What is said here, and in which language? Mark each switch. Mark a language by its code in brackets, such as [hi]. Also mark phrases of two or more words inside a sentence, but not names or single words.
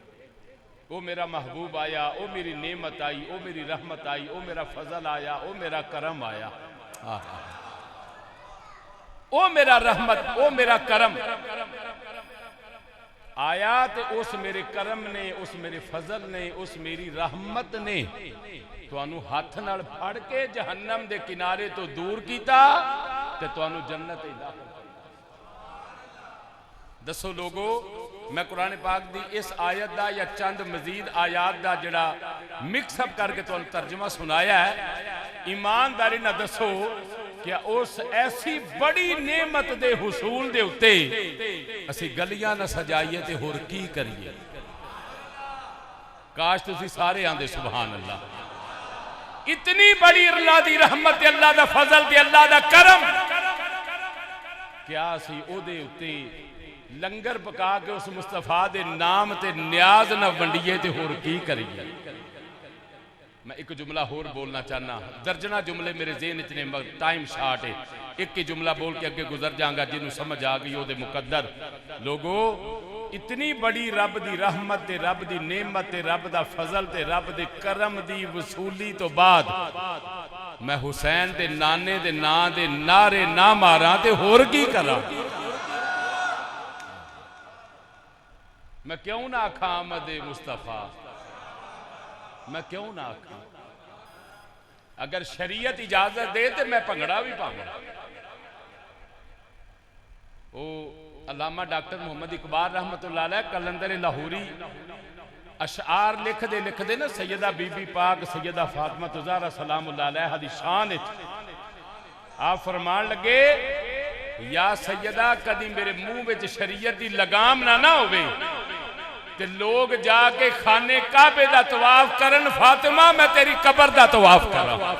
[pa] او میرا محبوب آیا, او میری نعمت آئی, او میری رحمت آئی, او میرا فضل آیا, او میرا کرم آیا, او میرا رحمت, او میرا کرم آیا. تے اس میرے کرم نے, اس میرے فضل نے, اس میری رحمت نے تو انو ہاتھ نال پھڑ کے جہنم دے کنارے تو دور کیتا تے تو انو جنت داخل. دسو لوگو, میں قرآن پاک دی اس آیت دا یا چند مزید آیات دا جڑا [en] mix up [pa] کر کے تو ترجمہ سنایا ہے, ایمانداری نہ دسو کیا اس ایسی بڑی نعمت دے حصول دے اتے اسی گلیاں نہ سجائیے تے ہور کی کریے. کاش تسی سارے آندے سبحان اللہ. اتنی بڑی اللہ دی رحمت, اللہ دا فضل, اللہ دا کرم, کیا اسی او دے اتے لنگر پکا کے اس مصطفیٰ دے نام تے نیاز نہ ونڈیے تے ہور کی کریے. میں ایک جملہ ہور بولنا چاہنا, درجنہ جملے میرے ذہن اتنے [en] time short [pa] ہے, ایک کی جملہ بول کے اگے گزر جاؤں گا جنہوں سمجھ آگئی ہو دے مقدر. لوگو, اتنی بڑی رب دی رحمت تے, رب دی نعمت تے, رب دا فضل تے, رب دے کرم دی وصولی تو بعد میں حسین دے نانے دے نا دے نعرے نہ ماراں تے ہور کی کراں. میں کیوں نہ آکھاں آمد مصطفیٰ, میں کیوں نہ آکھاں. اگر شریعت اجازت دے تو میں پنگڑا بھی پاؤں. وہ علامہ ڈاکٹر محمد اقبال رحمت اللہ علیہ کلندر لاہوری اشعار لکھ دے نا, سیدہ بی بی پاک سیدہ فاطمہ زہرا سلام اللہ علیہ دی شان آپ فرمان لگے, یا سیدہ کدی میرے منہ وچ شریعت دی لگام نہ ہوئے تے لوگ جا کے خانے کعبے دا طواف کرن, فاطمہ میں تیری قبر دا طواف کرا.